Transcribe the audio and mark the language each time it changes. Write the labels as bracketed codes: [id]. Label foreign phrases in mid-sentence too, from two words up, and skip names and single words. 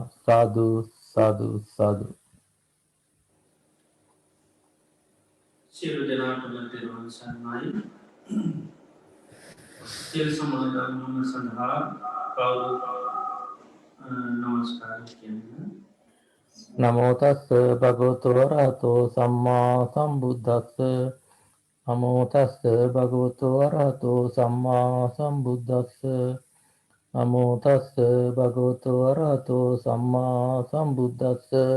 [si] සාදු සාදු සාදු. සියලු දෙනාටම තෙරුවන් සරණයි. සියලු සමාදන් සඳහා කවුරුත් නමස්කාර කියන්න. [pi] නමෝ තස්ස භගවතු වරහතෝ සම්මා සම්බුද්දස්ස. නමෝ තස්ස භගවතු වරහතෝ සම්මා සම්බුද්දස්ස. නමෝ තස්ස භගවතු වරහතෝ සම්මා සම්බුද්දස්ස.